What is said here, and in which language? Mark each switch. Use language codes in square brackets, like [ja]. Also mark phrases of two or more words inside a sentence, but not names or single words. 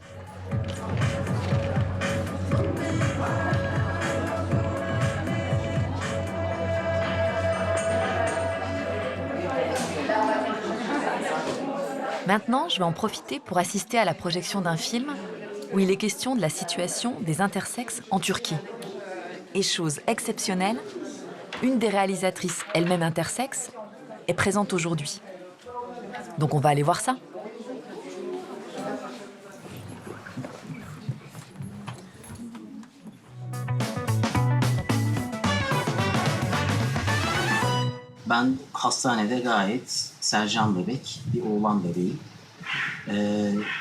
[fr] Maintenant, je vais en profiter pour assister à la projection d'un film où il est question de la situation des intersexes en Turquie. Et chose exceptionnelle, une des réalisatrices, elle-même intersexe, est présente aujourd'hui. Donc on va aller voir ça. [tr] Ben hastanede gayet Sercan bebek, bir oğlan bebeği.